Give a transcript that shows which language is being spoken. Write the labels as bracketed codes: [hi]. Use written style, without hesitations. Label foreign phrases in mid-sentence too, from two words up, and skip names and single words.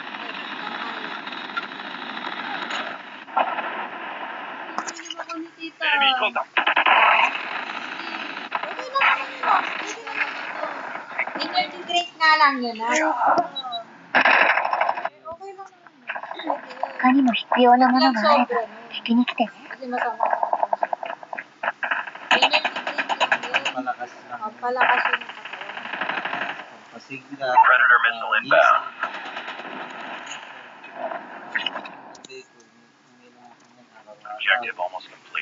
[tl] Uminom ako ni tita. [en] Enemy contact! [tl] Okay lang yun, ha? Okay lang ito. [en] Energy drink [tl] nga lang yun, ha? Okay lang yun. [ja] 他にも必要なものがあれば引きに来てね。 [tl] Kasi masama sa [en] energy drink [tl] lang yun. Palakas lang. Pampalakas yun ng katawan. Pampasigla. [en] Predator missile inbound. Objective almost complete.